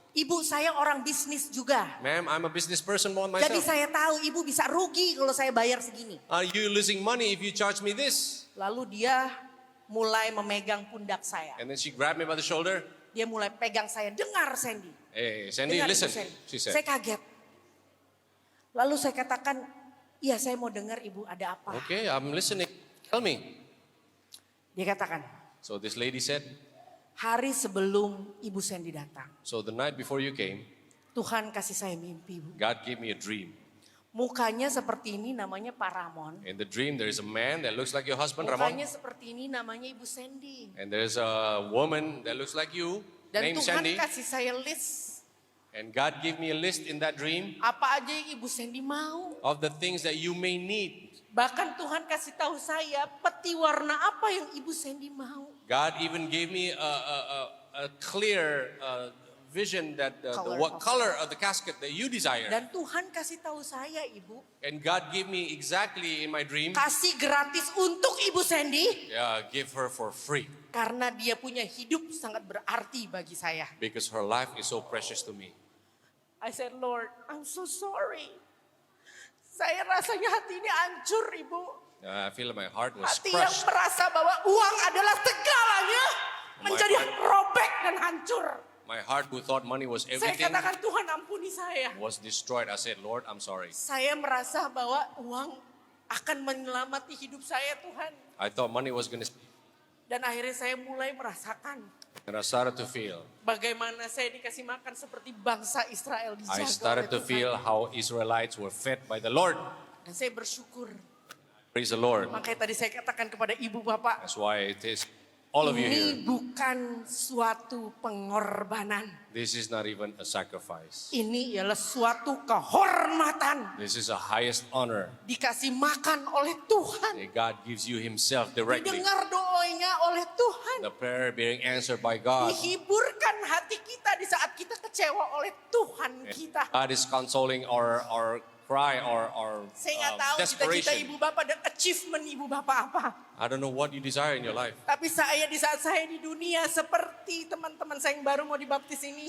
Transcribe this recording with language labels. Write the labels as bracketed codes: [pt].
[id] Ibu saya orang bisnis juga. [en] Ma'am, I'm a business person on [id] Jadi [en] myself. [id] saya tahu ibu bisa rugi kalau saya bayar segini. [en] Are you losing money if you charge me this? [id] Lalu dia mulai memegang pundak saya. [en] And then she grabbed me by the shoulder. [id] Dia mulai pegang saya. Dengar Sandy. [en] Hey, Sandy, [id] Dengar, [en] listen. [id] Ibu Sandy. [en] She said. [id] Saya kaget. Lalu saya katakan, iya saya mau dengar ibu ada apa. [en] Okay, I'm listening. Tell me. [id] Dia katakan, [en] So this lady said, [id] hari sebelum ibu Sandy datang, [en] so the night before you came, [id] Tuhan kasih saya mimpi, Bu. [en] God gave me a dream. [id] Mukanya seperti ini namanya Pak Ramon. [en] In the dream, there is a man that looks like your husband, [id] Mukanya seperti ini namanya Ibu Sandy. [en] And there's a woman that looks like you, [id] Dan [en] named [id] Tuhan [en] Sandy. [id] kasih saya list. [en] And God gave me a list in that dream [id] Apa aja yang Ibu Sandy mau. [en] of the things that you may need. [id] Bahkan Tuhan kasih tahu saya peti warna apa yang Ibu Sandy mau. [en] God even gave me a clear vision that what color of the casket that you desire. [id] Dan Tuhan kasih tahu saya Ibu. [en] And God gave me exactly in my dream, [id] Kasih gratis untuk Ibu Sandy. [en] give her for free. [id] Karena dia punya hidup sangat berarti bagi saya. [en] Because her life is so precious to me. I said, Lord, I'm so sorry. [id] Saya rasanya hati ini hancur, Ibu. [en] I feel my heart was [id] Hati yang [en] crushed. [id] merasa bahwa uang adalah segalanya menjadi robek dan hancur. [en] My heart who thought money was [id] Saya [en] everything [id] katakan, Tuhan ampuni saya. [en] was destroyed. I said, Lord, I'm sorry. [id] Saya merasa bahwa uang akan menyelamati hidup saya, Tuhan. [en] I thought money was going to... [id] Dan akhirnya saya mulai merasakan [en] And I started to feel. [id] bagaimana saya dikasih makan seperti bangsa Israel dijaga [en] I started to [id] Tuhan. [en] feel how Israelites were fed by the Lord. [id] Dan saya bersyukur. [en] Praise the Lord. [id] Makanya tadi saya katakan kepada ibu bapak, [en] That's why it is all of you [id] ini [en] here. [id] bukan suatu pengorbanan. [en] This is not even a sacrifice. [id] Ini ialah suatu kehormatan. [en] This is a highest honor [id] Dikasih makan oleh Tuhan. [en] that God gives you himself directly. [id] Didengar doanya oleh Tuhan. [en] The prayer being answered by God. [id] Dihiburkan hati kita di saat kita kecewa oleh Tuhan kita. [en] God is consoling our cry, our [id] Saya nggak tahu cita-cita ibu bapak dan achievement ibu bapak apa. [en] I don't know what you desire in your life. [id] Tapi saya di saat saya di dunia seperti teman-teman saya yang baru mau dibaptis ini.